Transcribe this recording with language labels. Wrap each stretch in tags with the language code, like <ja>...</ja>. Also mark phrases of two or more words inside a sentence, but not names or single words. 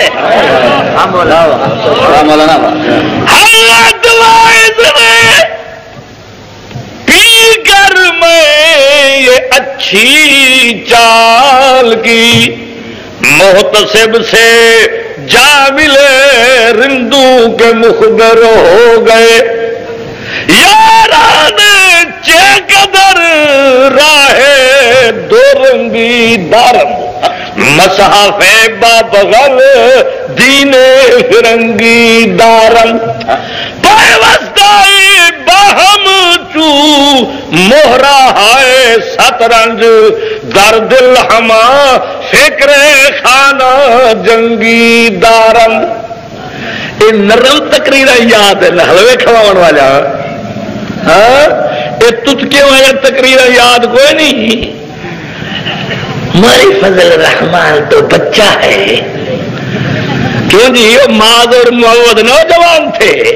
<ur>حضرت واعظ نے پی کر میں یہ اچھی چال عمل کی محتسب سے جا ملے رندو کے مخبر ہو گئے</ur> <fa>یاران چے قدر راہ دو رنگی دارم مصحف بابغل دین فرنگی دارم پیوستائی باہم چو مہرا ہے سترنج در دل ہما فکر خانہ جنگی دارم.</fa> <ur>یہ نرم تقریر یاد ہے حلوے کھواؤن والا. ہاں یہ تجھ والا تقریر یاد کوئی نہیں. ہماری فضل الرحمان تو بچہ ہے. کیوں جی وہ ماض اور محمد نوجوان تھے.</ur>